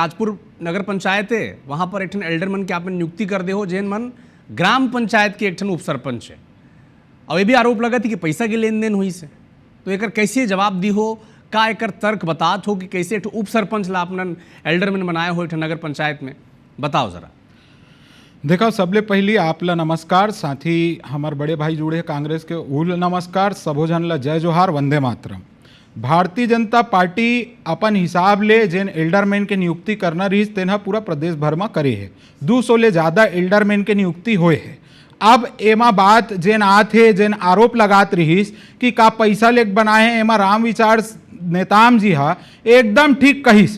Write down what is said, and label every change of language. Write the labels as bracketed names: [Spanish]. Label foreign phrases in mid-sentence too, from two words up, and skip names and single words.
[Chhattisgarhi] राजपुर नगर पंचायत है, वहाँ पर एक ठन एल्डरमैन के आपने नियुक्ति कर दे हो, जैन मन ग्राम पंचायत के एक ठन उप सरपंच है। और ये भी आरोप लगा थी कि पैसा की लेन देन हुई से। तो एक कैसे जवाब दी हो, का एक तर्क बतात हो कि कैसे एक उप सरपंच ला अपना एल्डरमैन बनाया हो एक नगर पंचायत में, बताओ जरा। देखो, सबले पहली आपला नमस्कार, साथ ही हमारे बड़े भाई जुड़े कांग्रेस के उल नमस्कार। सबो जन ला जय जोहार, वंदे मातरम। भारतीय जनता पार्टी अपन हिसाब ले जेन एल्डरमैन के नियुक्ति करना रहीस तेन पूरा प्रदेश भर में करे है। 200 ले ज़्यादा एल्डरमैन के नियुक्ति होए है। अब एमा बात जेन आत है, जेन आरोप लगात रहीस कि का पैसा लेके बनाए हैं, एमा रामविचार नेताम जी हा एकदम ठीक कहिस।